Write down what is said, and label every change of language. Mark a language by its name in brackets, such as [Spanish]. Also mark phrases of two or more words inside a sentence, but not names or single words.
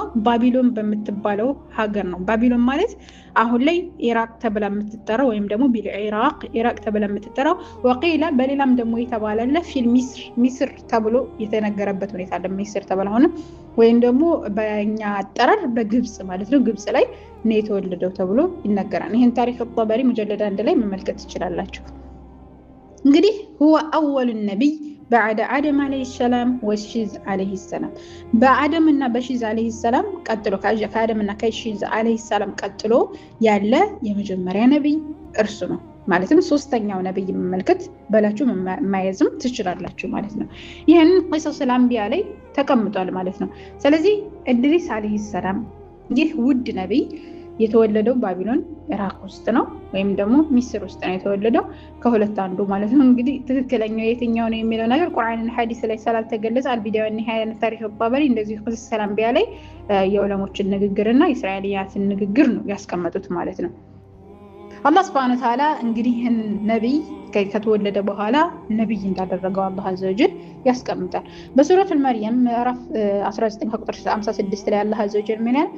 [Amharic] ባቢሎን በምትባለው ሀገር ነው። ባቢሎን ማለት አሁን ላይ ኢራቅ ተብላ የምትጠራው ወይም ደግሞ ኢራቅ ተብላ የምትጠራው፣ ወቂላ በሌላም ደግሞ የተባለለ [Arabic] في مصر [Amharic] ተብሎ የተነገረበት ሁኔታ አለ። ሚስር ተብላ ሆነ ወይም ደግሞ በእኛ አጠራር በግብጽ ማለት ነው። ግብጽ ላይ ነው የተወለደው ተብሎ ይነገራል። ይህን ታሪክ ጠበሪ ሙጀለድ 1 ላይ መመልከት ትችላላችሁ። እንግዲህ [Arabic] هو اول النبي بعد آدم عليه السلام وشيز عليه السلام። [Amharic] በአደም እና በሺዝ [Arabic] عليه السلام [Amharic] ቀጥሎ ከአደም እና ከሺዝ [Arabic] عليه السلام [Amharic] ቀጥሎ ያለ የመጀመሪያ ነብይ እርሱ ነው። ማለትም ሶስተኛው ነብይ መመልከት በላችሁ ማየዝም ትችላላችሁ ማለት ነው። ይሄን ቂሰሱል አንቢያ ላይ ተቀምጧል ማለት ነው። ስለዚህ ኢድሪስ [Arabic] عليه السلام [Amharic] ይህ ውድ ነብይ የተወለደው ባቢሎን ኢራቅ ውስጥ ነው ወይም ደግሞ ሚስር ውስጥ ነው የተወለደው። ከሁለት አንዱ ማለት ነው። እንግዲህ ትክክለኛው የትኛው ነው የሚለው ነገር ቁርአንና ሐዲስ ላይ ስላልተገለጸ አልቢዳያ ወኒሃያ ታሪክ ጠበሪ እንደዚህ ቂሰሱል አንቢያ ላይ የዑለሞችን ንግግርና የእስራኤልያትን ንግግር ነው ያስቀመጡት ማለት ነው። አላህ [Arabic] سبحانه وتعالى [Amharic] እንግዲህ ይህን ነብይ ከተወለደ በኋላ ነብይ እንዳደረገው አላህ [Arabic] عز وجل [Amharic] ያስቀምጣል። በሱረቱል መርየም ምዕራፍ 19 ቁጥር 56 ላይ አላህ [Arabic] عز وجل [Amharic] ምን ይላል?